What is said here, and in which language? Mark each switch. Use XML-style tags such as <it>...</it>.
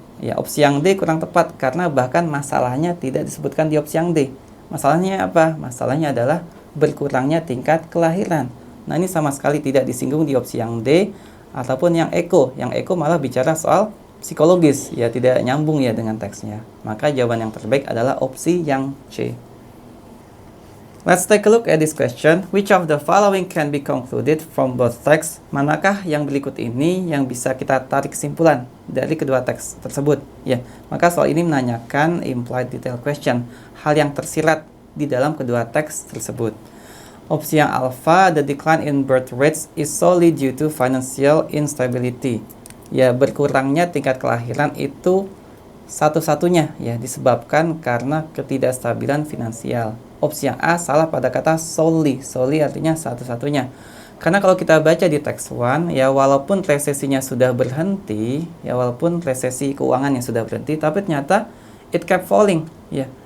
<id>Ya, opsi yang D kurang tepat karena bahkan masalahnya tidak disebutkan di opsi yang D. Masalahnya apa? Masalahnya adalah berkurangnya tingkat kelahiran. Nah, ini sama sekali tidak disinggung di opsi yang D ataupun yang Eko. Yang Eko malah bicara soal psikologis, ya tidak nyambung ya dengan teksnya. Maka jawaban yang terbaik adalah opsi yang C.</id> <en>Let's take a look at this question. Which of the following can be concluded from both texts?</en> <id>Manakah yang berikut ini yang bisa kita tarik kesimpulan dari kedua teks tersebut? Ya, maka soal ini menanyakan implied detail question, hal yang tersirat di dalam kedua teks tersebut. Opsi yang alpha,</id> <en>the decline in birth rates is solely due to financial instability.</en> <id>Ya, berkurangnya tingkat kelahiran itu satu-satunya ya disebabkan karena ketidakstabilan finansial. Opsi yang A salah pada kata solely. Solely artinya satu-satunya. Karena kalau kita baca di teks 1 ya, walaupun resesinya sudah berhenti, ya walaupun resesi keuangannya sudah berhenti, tapi ternyata</id> <en>it kept falling</en> <id>ya.</id>